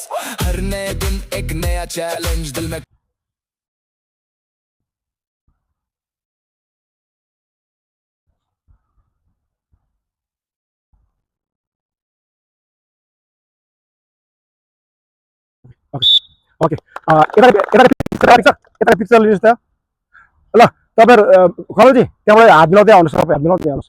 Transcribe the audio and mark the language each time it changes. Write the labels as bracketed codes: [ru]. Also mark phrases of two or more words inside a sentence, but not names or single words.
[hi] हर नए दिन एक नया चैलेंज दिल में। [ne] ओके यता पिक्चर लिनुहोस् त ल। तपाईँहरू खलजी त्यहाँबाट हात मिलाउँदै आउनुहोस्, तपाईँ हात मिलाउँदै आउनुहोस्।